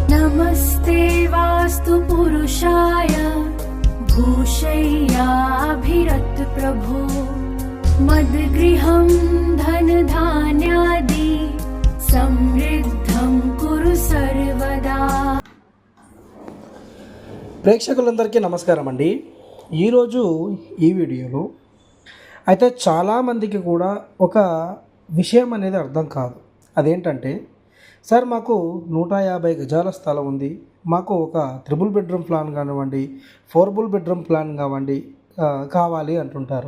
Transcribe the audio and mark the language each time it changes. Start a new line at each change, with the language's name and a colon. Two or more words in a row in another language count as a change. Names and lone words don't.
Sanskrit: नमस्ते वास्तु पुरुषाय भूषय्याभिरत प्रभो मद्गृहं धनधान्यादि समृद्धं कुरु सर्वदा।
Telugu: ప్రేక్షకులందరికీ నమస్కారం అండి. ఈరోజు ఈ వీడియోలో అయితే చాలామందికి కూడా ఒక విషయం అనేది అర్థం కాదు. అదేంటంటే, సార్ మాకు 150 గజాల స్థలం ఉంది, మాకు ఒక 3
English: bedroom plan
Telugu: కానివ్వండి, 4
English: bedroom plan
Telugu: కావాలి అంటుంటారు.